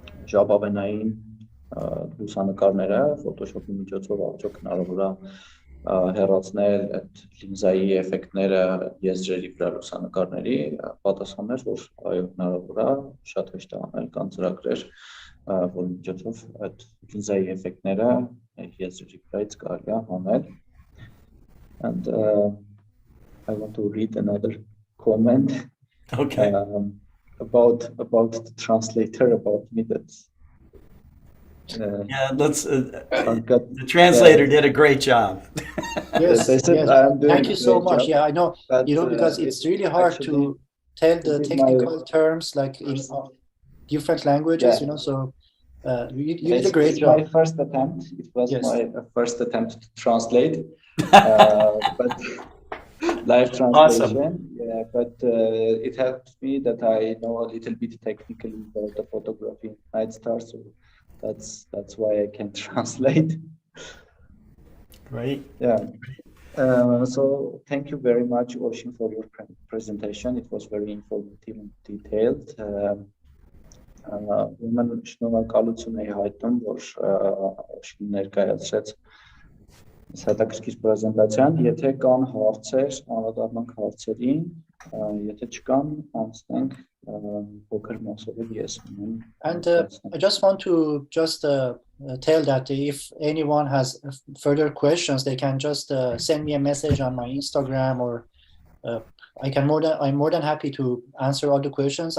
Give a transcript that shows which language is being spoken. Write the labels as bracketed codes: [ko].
[hy] ժապավենային լուսանկարները Photoshop-ի միջոցով արդյոք հնարավոր է հեռացնել այդ լինզայի էֆեկտները եզրերի վրա լուսանկարների, պատասխաններ, որ այո հնարավոր է, շատ հեշտ է անել, կան ծրագրեր, որի միջոցով այդ լինզայի էֆեկտները եզրերի վրայից կարելի է անել։ [en] And I want to read another comment. Okay. About the translator, about me. That's the translator did a great job. Yes. Thank you so much. Yeah, I know. You know, because it's really hard to tell the technical terms like in different languages. You know, so you did a great job. My first attempt. It was my first attempt to translate, but live translation. Awesome. Yeah, but it helped me that I know a little bit technically about the photography night stars. So that's why I can translate. Great. Yeah. So thank you very much, Oshin, for your presentation. It was very informative and detailed. [hy] Ուրեմն շնորհակալություն եմ հայտնում, որ Օշին ներկայացրեց հետաքրքիր պրեզենտացիան։ Եթե կան հարցեր, անդրադառնանք հարցերին, եթե չկան, անցնենք փոքր մասով ես ունեմ։ [en] And I just want to tell that if anyone has further questions, they can just send me a message on my Instagram, or I'm more than happy to answer all the questions.